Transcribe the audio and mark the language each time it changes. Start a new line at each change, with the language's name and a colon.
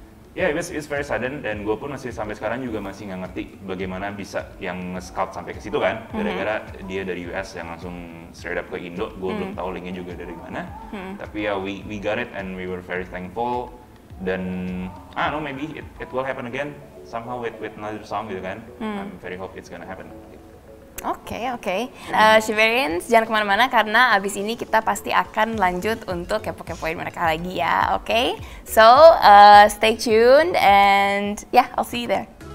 Indonesian: Terus
English: it's very sudden,
Indonesian: dan gue pun masih sampai sekarang juga masih nggak ngerti bagaimana bisa yang nge-scout sampai ke situ kan, gara-gara dia dari US yang langsung
English: straight up
Indonesian: ke Indo, gue belum tahu linknya juga dari mana. Tapi ya
English: we got it and we were very thankful,
Indonesian: dan
English: I don't know, maybe it will happen again somehow with another song
Indonesian: gitu kan.
English: I'm very hope it's gonna happen. Oke.
Indonesian: Siberians, jangan kemana-mana karena abis ini kita pasti akan lanjut untuk kepo-kepoin mereka lagi ya, oke?
English: So, stay tuned and I'll see you there.